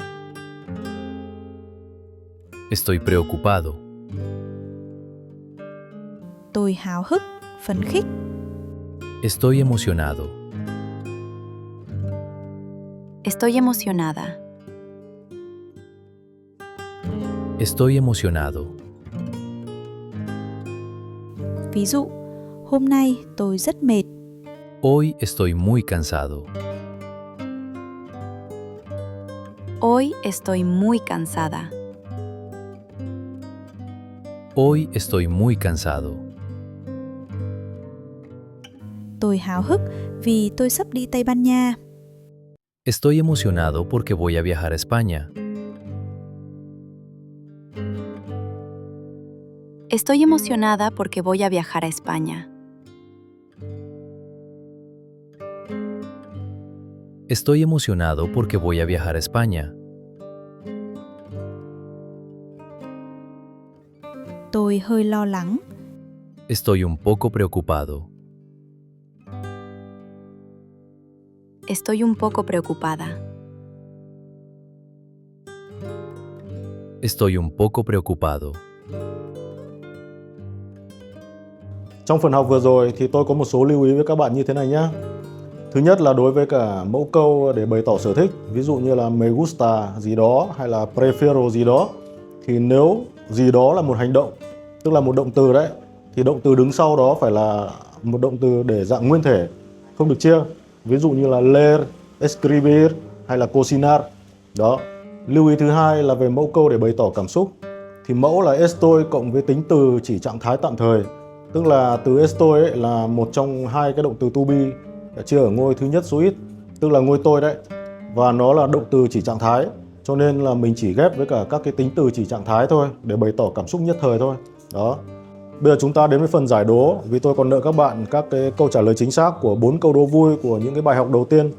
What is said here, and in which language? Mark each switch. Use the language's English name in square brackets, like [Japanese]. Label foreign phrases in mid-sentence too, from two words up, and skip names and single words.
[Spanish] Estoy preocupado. [Vietnamese] tôi háo hức, phấn khích, [Spanish] Estoy emocionado. Estoy emocionada. Estoy emocionado. [Vietnamese] ví dụ, hôm nay tôi rất mệt, [Spanish] Hoy estoy muy cansado. Hoy estoy muy cansada. Hoy estoy muy cansado. [Vietnamese] tôi háo hức vì tôi sắp đi Tây Ban Nha, [Spanish] Estoy emocionado porque voy a viajar a España. Estoy emocionada porque voy a viajar a España. Estoy emocionado porque voy a viajar a España. [Vietnamese] tôi hơi lo lắng, [Spanish] Estoy un poco preocupado. Estoy un poco preocupada. Estoy un poco preocupado. [Vietnamese] Trong phần học vừa rồi thì tôi có một số lưu ý với các bạn như thế này nhé. Thứ nhất là đối với cả mẫu câu để bày tỏ sở thích, ví dụ như là me gusta gì đó hay là prefiero gì đó, thì nếu gì đó là một hành động, tức là một động từ đấy, thì động từ đứng sau đó phải là một động từ để dạng nguyên thể, không được chia. Ví dụ như là [Spanish] leer, escribir [Vietnamese] hay là cocinar. Đó. Lưu ý thứ hai là về mẫu câu để bày tỏ cảm xúc. Thì mẫu là estoy cộng với tính từ chỉ trạng thái tạm thời. Tức là từ estoy ấy là một trong hai cái động từ [English] to be [Vietnamese] chia ở ngôi thứ nhất số ít, tức là ngôi tôi đấy. Và nó là động từ chỉ trạng thái, cho nên là mình chỉ ghép với cả các cái tính từ chỉ trạng thái thôi để bày tỏ cảm xúc nhất thời thôi. Đó. Bây giờ chúng ta đến với phần giải đố, vì tôi còn nợ các bạn các cái câu trả lời chính xác của 4 câu đố vui của những cái bài học đầu tiên.